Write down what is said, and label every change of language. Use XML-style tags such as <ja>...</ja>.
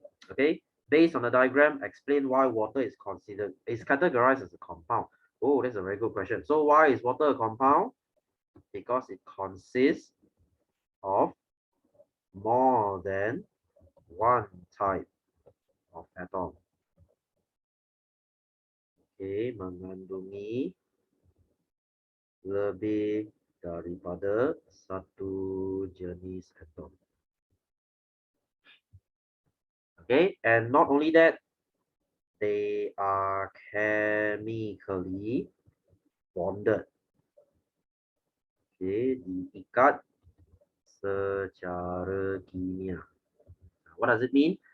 <en>Okay, based on the diagram, explain why water is categorized as a compound. Oh, that's a very good question. So why is water a compound? Because it consists of more than one type of atom.</en> <ms>Okay, mengandungi lebih daripada satu jenis atom.</ms> <en>Okay, and not only that, they are chemically bonded. Okay,</en> <ms>diikat secara kimia.</ms> <en>What does it mean?</en>